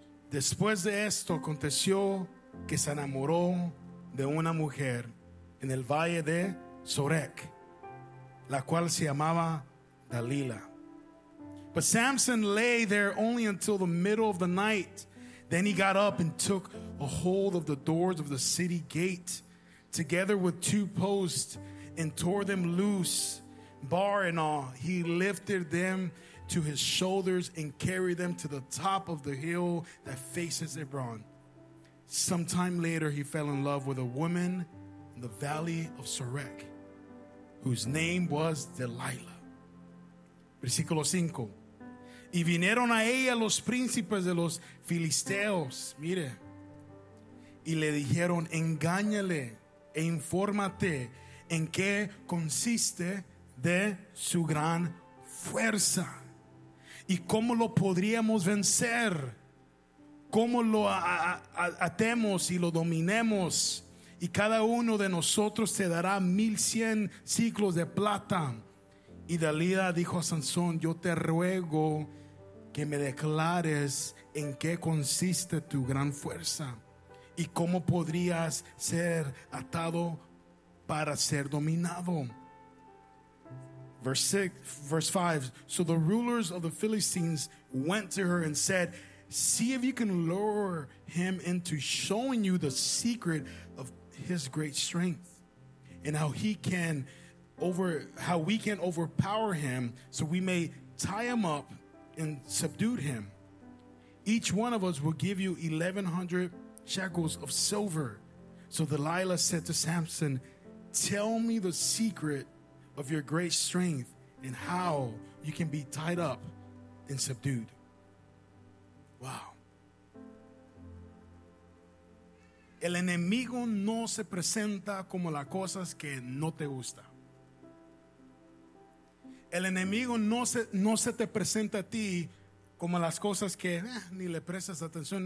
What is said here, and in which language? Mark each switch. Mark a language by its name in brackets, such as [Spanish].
[Spanish] Después de esto aconteció que se enamoró de una mujer en el valle de Sorek, la cual se llamaba Dalila. [English] But Samson lay there only until the middle of the night. Then he got up and took a hold of the doors of the city gate together with two posts and tore them loose, bar and all. He lifted them to his shoulders and carried them to the top of the hill that faces Hebron. Sometime later, he fell in love with a woman in the valley of Sorek, whose name was Delilah. [Spanish] Versículo 5. Y vinieron a ella los príncipes de los filisteos, mire, y le dijeron, engáñale e infórmate en qué consiste de su gran fuerza y cómo lo podríamos vencer, cómo lo atemos y lo dominemos, y cada uno de nosotros te dará 1,100 siclos de plata. Y Dalila dijo a Sansón, yo te ruego que me declares en qué consiste tu gran fuerza y cómo podrías ser atado para ser dominado. [English] Verse 5. So the rulers of the Philistines went to her and said, see if you can lure him into showing you the secret of his great strength and how we can overpower him, so we may tie him up and subdued him. Each one of us will give you 1,100 shekels of silver. So Delilah said to Samson, tell me the secret of your great strength and how you can be tied up and subdued. Wow. [Spanish] El enemigo no se presenta como las cosas que no te gusta. El enemigo no se te presenta a ti como las cosas que ni le prestas atención.